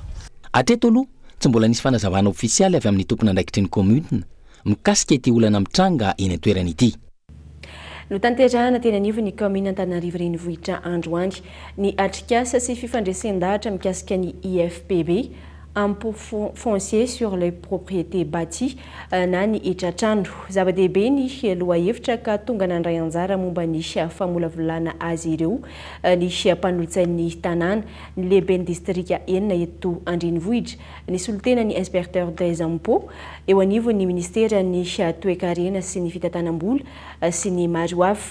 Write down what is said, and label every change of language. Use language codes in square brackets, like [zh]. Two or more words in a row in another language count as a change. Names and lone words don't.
[mg] Hatreto aloha tsy mbola nisy fanazavana ofisialy avy amin'ny tompony andraikitry ny commune mikasika ity olana mitranga eny an-toerana ity. No tanterahana tena anivy ny commune Antananarivo renivohitra androany ny atrikasa sy fifandraisan-dahatra mikasika ny IFPB [fr] impôt foncier sur les propriétés bâties [mg] na ny etratrano. Zava-dehibe ny lohahevitra ka tonga nandray anjara momba ny famolavolana azy ireo ny mpanolotsain'ny tanàna ny lehiben'ny distrika enina eto andrenivohitra. Ny solotena ny [fr] inspecteur des impôts [mg] eo anivy ny ministera ny toekarena sy ny fitantanam-bola sy ny maro hafa.